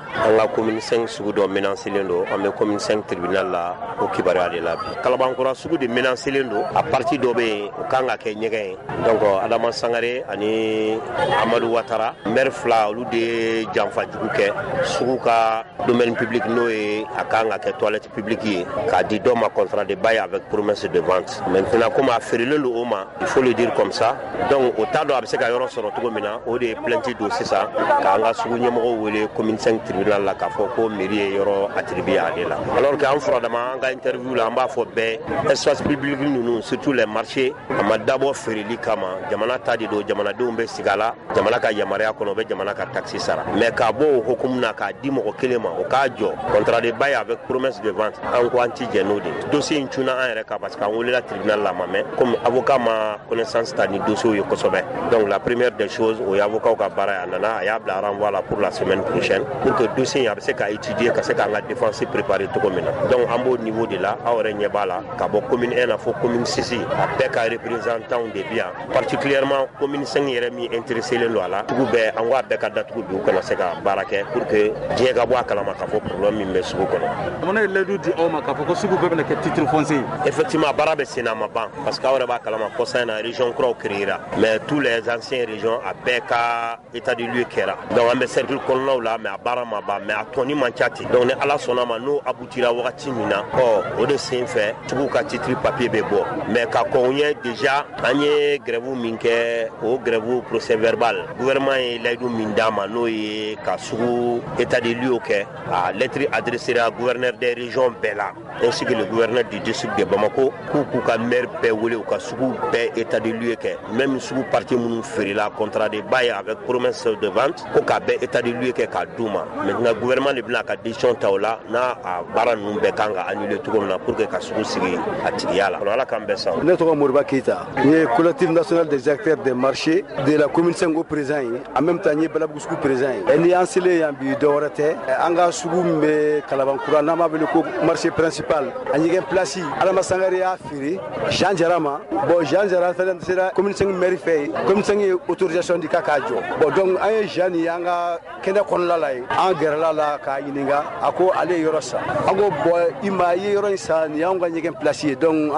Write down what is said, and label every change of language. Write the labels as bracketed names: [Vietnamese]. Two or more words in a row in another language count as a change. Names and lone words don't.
[Bambara] An ka commune 5 sugu dɔ menancelen don. An bɛ commune 5 tribunal la o kibaruya de la bi. Kalabankura sugu de menancelen don. A parti dɔ bɛ yen o kan ka kɛ ɲɛgɛn ye. Donc Adama Sangare ani Amadou Ouattara maire fila olu de ye janfajugu kɛ sugu ka [French] domaine public [Bambara] n'o ye a kan ka kɛ [French] toilette publique [Bambara] ye k'a di dɔ ma [French] contrat de bail avec promesse de vente. Maintenant comme [Bambara] a feerelen don o ma, [French] il faut le dire comme ça. [Bambara] Donc o t'a dɔn a bɛ se ka yɔrɔ sɔrɔ cogo min na o de ye plainte don sisan k'an ka sugu ɲɛmɔgɔw wele commune 5 tribunal la k'a fɔ ko mairie ye yɔrɔ attribué ale la [French] alors que [Bambara] an furadama an ka interview la an b'a fɔ bɛɛ [French] espace public [Bambara] ninnu [French] surtout les marchés [Bambara] a ma dabɔ feereli kama jamana ta de don jamanadenw bɛ sigi a la jamana ka yamaruya kɔnɔ o bɛ jamana ka taxe sara mais k'a bɔ o hukumu na k'a di mɔgɔ kelen ma o k'a jɔ [French] contrat de bail avec promesse de vente [Bambara] an ko an ti jɛ n'o de dossier in cunna an yɛrɛ kan [French] parce que [Bambara] an welela tribunal la ma mɛn [French] comme avocat [Bambara] ma connaissance ta ni dossier ye kosɛbɛ [French] donc la première des choses [Bambara] o ye avocat ka baara ye a nana a y'a bila renvoi la [French] pour la semaine prochaine pour que [Bambara] dossier a bɛ se ka étudier ka se k'an ka [French] défense préparer [Bambara] cogo min na donc an b'o [French] niveau de la [Bambara] aw yɛrɛ ɲɛ b'a la ka bɔ commune 1 na fo commune 6 a bɛɛ ka représentant de bi yan particulièrement commune 5 yɛrɛ min intéresselen don a la tugu bɛɛ an ko a bɛɛ ka datugu bi u kana se ka baara kɛ [French] pour que [Bambara] diɲɛ ka bɔ a kalama k'a fɔ problème min bɛ sugu kɔnɔ. Jamana ye layidu di aw ma k'a fɔ ko sugu bɛɛ bɛna kɛ titre foncier. Effectivement baara bɛ sen na a ma ban [French] parce que [Bambara] aw yɛrɛ b'a kalama kɔsan in na région kuraw créera [French] mais tous les anciennes régions a bɛɛ ka état de lieu [Bambara] kɛra donc an bɛ cercle kɔnɔnaw la mais a baara ma ban mais a tɔni man ca ten donc ni ala sɔnna ma n'o aboutira wagati min na o de sen fɛ sugu ka titre papier bɛ bɔ mais ka kɔn ɲɛ déjà an ye grève min kɛ o [French] grève procès verbal gouvernement [Bambara] ye layidu min d'a ma n'o ye ka sugu [French] état de lieu [Bambara] kɛ [French] a lettre adressée à gouverneur des régions bɛɛ la ainsi que le gouverneur du district de Bamako [Bambara] k'u ka maire bɛɛ wele u ka sugu bɛɛ [French] état de lieu [Bambara] kɛ même sugu parti minnu feerela [French] contrat de bail avec promesse de vente [Bambara] ko ka bɛɛ [French] état de lieu [Bambara] kɛ ka d'u ma [French] maintenant gouvernement [Bambara] de bɛna ka décision ta o la n'a a baara ninnu bɛɛ kan ka annuler cogo min na [French] pour que [Bambara] ka sugu sigi a tigiya la ala k'an bɛɛ sa. Ne tɔgɔ Moriba Keita n ye [French] collectif national des acteurs des marchés de la commune 5 au président [Bambara] ye [French] en même temps [Bambara] n ye Balabugu sugu président ye ni an selen yan bi dɔwɛrɛ tɛ an ka sugu min bɛ Kalabankura n'an b'a wele ko [French] marché principal [Bambara] a ɲɛgɛn place Adama Sangare y'a feere Jean Jara ma bon Jean Jara fɛnɛ sera commune 5 mairie fɛ ye commune 5 ye autorisation di k'a jɔ bon donc an ye Jean ni an ka kɛnɛ kɔnɔna la ye an gɛrɛla la k'a ɲininka a ko ale ye yɔrɔ san an ko bon i ma ye yɔrɔ in san nin y'anw ka ɲɛgɛn place ye donc an